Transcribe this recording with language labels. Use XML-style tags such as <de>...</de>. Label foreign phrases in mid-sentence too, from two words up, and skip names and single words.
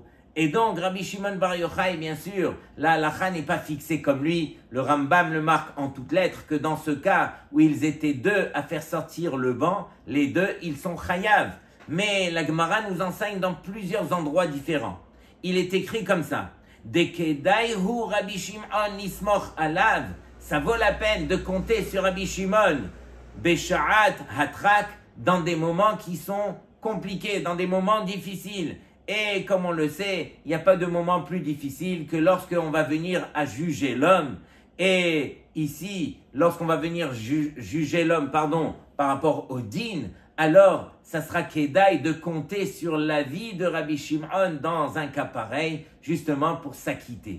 <fr>Et donc Rabbi Shimon Bar Yochai, bien sûr, la halakha n'est pas fixée comme lui. Le Rambam le marque en toutes lettres que dans ce cas où ils étaient deux à faire sortir le banc, les deux, ils sont chayav. Mais la Gemara nous enseigne dans plusieurs endroits différents. Il est écrit comme ça.</fr> <he>דכדאי הוא רבי שמעון נסמוך עליו.</he> <fr>Ça vaut la peine de compter sur Rabbi Shimon,</fr> <he>בשעת הדחק,</he> <fr>dans des moments qui sont compliqués, dans des moments difficiles. Et comme on le sait, il n'y a pas de moment plus difficile que lorsqu'on va venir à juger l'homme. Et ici, lorsqu'on va venir juger l'homme, par rapport au din, alors ça sera kedaï de compter sur l'avis de Rabbi Shimon dans un cas pareil, justement pour s'acquitter.</fr>